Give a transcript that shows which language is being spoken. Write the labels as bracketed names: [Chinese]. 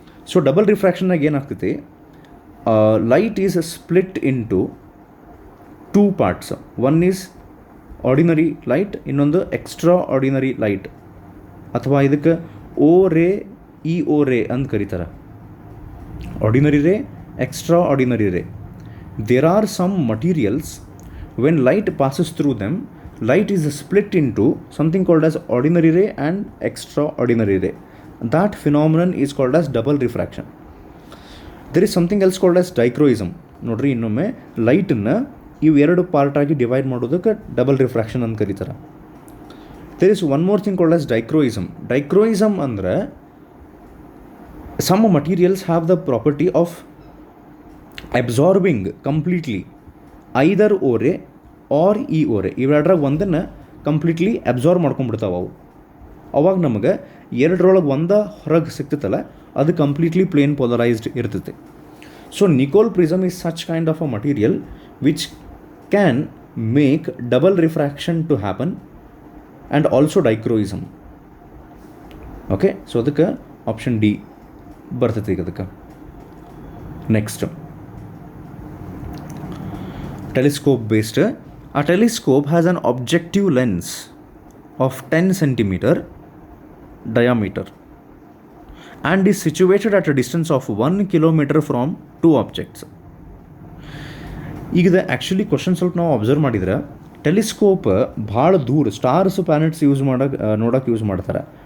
[English] so double ರಿಫ್ರಾಕ್ಷನ್ನಾಗ [Kannada] ಏನಾಗ್ತೈತಿ, [English] Light is split into 2 parts. One is ordinary light, [Kannada] ಇನ್ನೊಂದು extra ordinary light, ಅಥವಾ ಇದಕ್ಕೆ ಓ ರೇ, ಇ ಓ ರೇ ಅಂತ ಕರೀತಾರೆ. [English] Ordinary ray, extraordinary ray. There are some materials when light passes through them, light is split into something called as ordinary ray and extraordinary ray. That phenomenon is called as double refraction. There is something else called as dichroism. [Kannada] ನೋಡ್ರಿ, ಇನ್ನೊಮ್ಮೆ ಲೈಟನ್ನು ಇವು 2 ಪಾರ್ಟಾಗಿ divide ಮಾಡೋದಕ್ಕೆ double refraction ಅಂತ ಕರೀತಾರೆ. [English] There is one more thing called as dichroism. Dichroism ಅಂದರೆ some materials have the property of absorbing completely either O ray or E O ray. [Kannada] ಇವೆರಡರಾಗ ಒಂದನ್ನು ಕಂಪ್ಲೀಟ್ಲಿ ಅಬ್ಸಾರ್ಬ್ ಮಾಡ್ಕೊಂಡ್ಬಿಡ್ತಾವೆ ಅವು. ಅವಾಗ ನಮಗೆ ಎರಡರೊಳಗೆ ಹೊರಗೆ ಸಿಗ್ತೈತಲ್ಲ, ಅದು ಕಂಪ್ಲೀಟ್ಲಿ ಪ್ಲೇನ್ ಪೋಲರೈಸ್ಡ್ ಇರ್ತೈತೆ. [English] So Nicol prism is such kind of a material which can make double refraction to happen and also dichroism. [Kannada] Okay, so ಅದಕ್ಕೆ ಆಪ್ಷನ್ ಡಿ ಬರ್ತೈತೆ ಈಗ ಅದಕ್ಕೆ. [English] Next, telescope based. A telescope has an objective lens of 10 centimeter diameter and is situated at a distance of 1 kilometer from 2 objects. [Kannada] ಈಗ actually question ಸ್ವಲ್ಪ ನಾವು observe ಮಾಡಿದ್ರೆ, telescope ಭಾಳ ದೂರ ಸ್ಟಾರ್ಸ್ ಪ್ಲಾನೆಟ್ಸ್ ನೋಡೋಕೆ ಯೂಸ್ ಮಾಡ್ತಾರೆ.